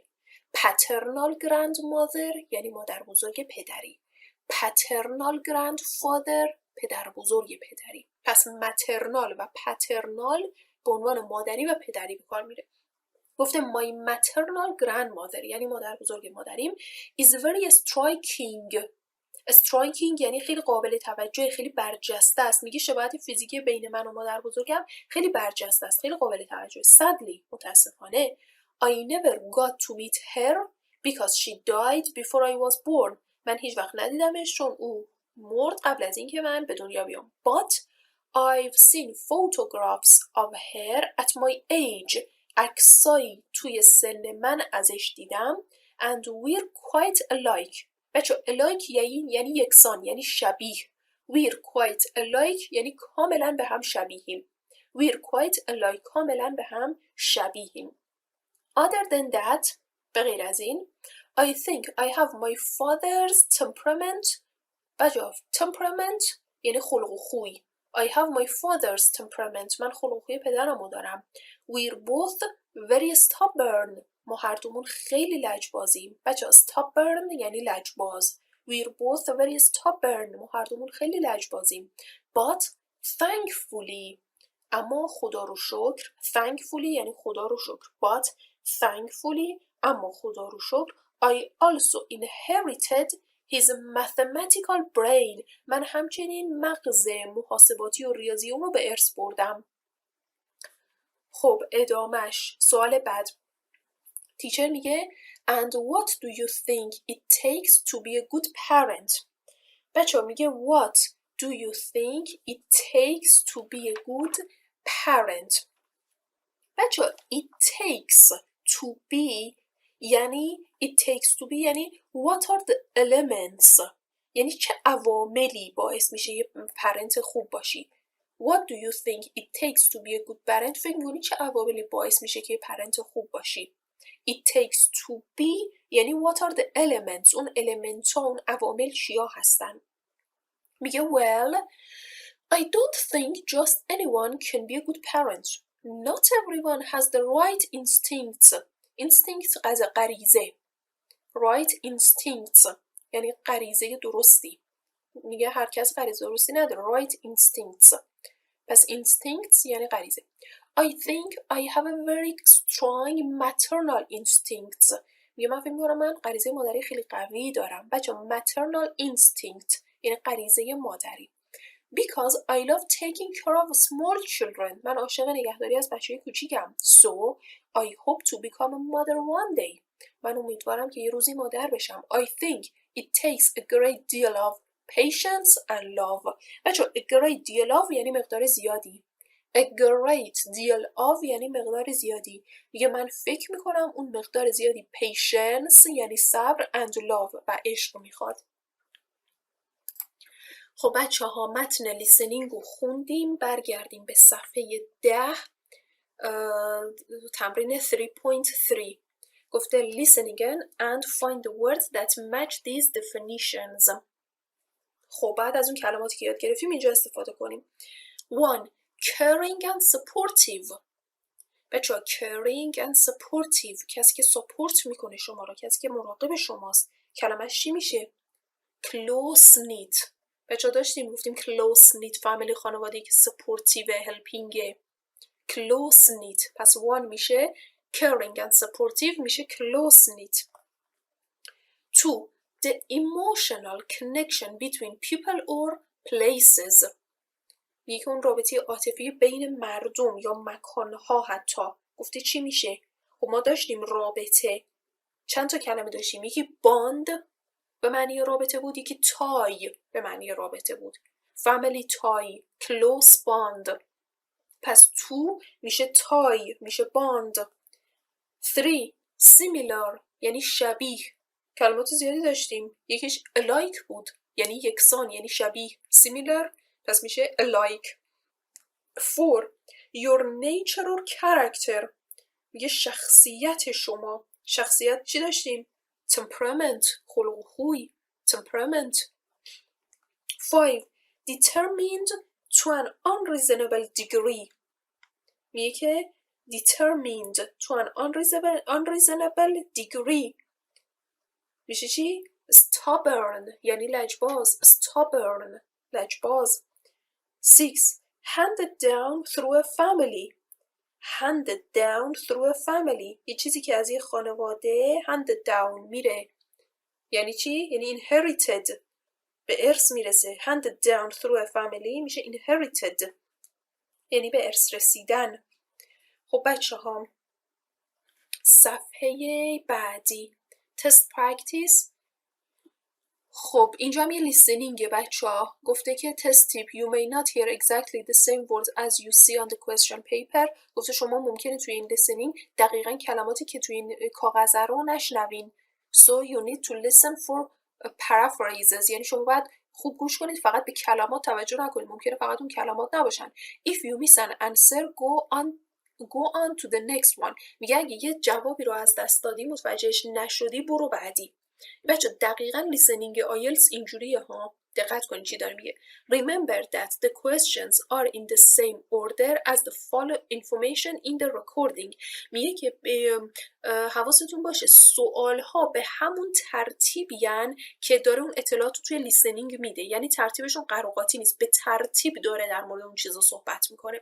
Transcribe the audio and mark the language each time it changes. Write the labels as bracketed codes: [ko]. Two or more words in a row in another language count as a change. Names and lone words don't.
[en] paternal grandmother [fa] یعنی مادر بزرگ پدری. [en] paternal grandfather [fa] پدر بزرگ پدری. پس maternal و paternal به عنوان مادری و پدری به کار میره. [en] گفته my maternal grandmother [fa] یعنی مادر بزرگ مادریم [en] is very striking. [fa] striking یعنی خیلی قابل توجه، خیلی برجسته است. میگه شباهت فیزیکی بین من و مادر بزرگم خیلی برجسته است، خیلی قابل توجه. [en] sadly متاسفانه I never got to meet her because she died before I was born. [fa] من هیچ وقت ندیدمش چون او مرد قبل از اینکه من به دنیا بیام. [en] But I've seen photographs of her at my age. [fa] عکسایی توی سن من ازش دیدم. [en] And we're quite alike. [fa] بچه alike یعنی یکسان، یعنی شبیه. [en] We're quite alike [fa] یعنی کاملا به هم شبیهیم. [en] We're quite alike [fa] کاملا به هم شبیهیم. [en] Other than that [fa] به غیر از این [en] I think I have my father's temperament. [fa] بجا temperament یعنی خلق و خوی. [en] I have my father's temperament. [fa] من خلق و خوی پدرمو دارم. [en] We're both very stubborn. [fa] ما هر دومون خیلی لجبازیم. بچه stubborn یعنی لجباز. [en] We're both very stubborn. [fa] ما هر دومون خیلی لجبازیم. [en] But thankfully [fa] اما خدا رو شکر thankfully یعنی خدا رو شکر [en] but thankfully [fa] اما خدا رو شکر [en] I also inherited his mathematical brain. [fa] من همچنین مغز محاسباتی و ریاضی اون رو به ارث بردم. خب ادامش سوال بعد تیچر میگه [en] and what do you think it takes to be a good parent. [fa] بچه میگه [en] what do you think it takes to be a good parent. [fa] بچه [en] it takes to be [fa] یعنی [en] it takes to be [fa] یعنی [en] what are the elements [fa] یعنی چه عواملی باعث میشه یه پرنت خوب باشی. [en] What do you think it takes to be a good parent. [fa] فکر میکنی چه عواملی باعث میشه که یه پرنت خوب باشی. [en] It takes to be یعنی what are the elements. [fa] اون element ها اون عوامل چیا هستن. [en] میگه well I don't think just anyone can be a good parent. Not everyone has the right instincts. [fa] Instincts از غریزه. [en] Right instincts [fa] یعنی غریزه درستی. میگه هر کس غریزه درستی نداره. [en] Right instincts. [fa] پس instincts یعنی غریزه. [en] I think I have a very strong maternal instincts. [fa] میگه من فکر می‌کنم من غریزه مادری خیلی قوی دارم. بچه‌ها [en] maternal instinct [fa] یعنی غریزه مادری. [en] Because I love taking care of small children. [fa] من عاشق نگهداری از بچه‌های کوچیکم. [en] So I hope to become a mother one day. [fa] من امیدوارم که یه روزی مادر بشم. [en] I think it takes a great deal of patience and love. [fa] بچه‌ها [en] a great deal of [fa] یعنی مقدار زیادی. [en] A great deal of [fa] یعنی مقدار زیادی. میگه من فکر میکنم اون مقدار زیادی patience یعنی صبر [en] and love [fa] و عشق میخواد. خب بچه ها متن لیسنینگ رو خوندیم. برگردیم به صفحه 10 تمرین 3.3 گفته [en] listen again and find the words that match these definitions. [fa] خب بعد از اون کلماتی که یاد گرفتیم اینجا استفاده کنیم. [en] 1. Caring and supportive. [fa] بچه ها [en] caring and supportive [fa] کسی که سپورت میکنه شما رو، کسی که مراقب شماست. کلمش چی میشه؟ [en] close knit. [fa] بچه ها داشتیم گفتیم [en] close knit [fa] فامیلی خانواده‌ای که سپورتیو هلپینگه. [en] close knit پس one میشه caring and supportive میشه close knit. 2. The emotional connection between people or places. [fa] یکی اون رابطه عاطفی بین مردم یا مکانها حتی. گفته چی میشه؟ خب ما داشتیم رابطه چند تا کلمه داشتیم. یکی باند به معنی رابطه بود، یکی تای به معنی رابطه بود. [en] family tie close bond. [fa] پس تو میشه تای میشه باند. 3. similar یعنی شبیه. کلمات زیادی داشتیم. یکیش alike بود یعنی یکسان یعنی شبیه. similar پس میشه alike. 4. [en] your nature or character [fa] میگه شخصیت شما. شخصیت چی داشتیم؟ temperament خلق و خوی temperament. 5. [en] determined to an unreasonable degree [fa] میگه که [en] determined to an unreasonable degree [fa] میشه چی؟ stubborn یعنی لجباز. stubborn لجباز. 6. [en] handed down through a family. handed down through a family [fa] یه چیزی که از یه خانواده [en] handed down [fa] میره یعنی چی؟ یعنی inherited به ارث میرسه. [en] handed down through a family میشه inherited [fa] یعنی به ارث رسیدن. خب بچه ها صفحه بعدی [en] test practice. [fa] خب اینجا هم یه لیسنینگه بچه ها. گفته که [en] test tip you may not hear exactly the same words as you see on the question paper. [fa] گفته شما ممکنه توی این لیسنینگ دقیقاً کلماتی که توی این کاغذ رو نشنوین. [en] So you need to listen for paraphrases [fa] یعنی شما باید خوب گوش کنید فقط به کلمات توجه نکنید. ممکنه فقط اون کلمات نباشن. [en] If you miss an answer go on go on to the next one. [fa] میگه اگه یه جوابی رو از دست دادی متوجهش نشدی برو بعدی. بچه دقیقاً لیسنینگ آیلتس اینجوریه ها. دقت کنید چی داره میگه. [en] Remember that the questions are in the same order as the follow information in the recording. [fa] میگه که حواستون باشه سوال ها به همون ترتیبیان که داره اون اطلاعات رو توی لیسنینگ میده، یعنی ترتیبشون قراقاتی نیست، به ترتیب داره در مورد اون چیزا صحبت میکنه.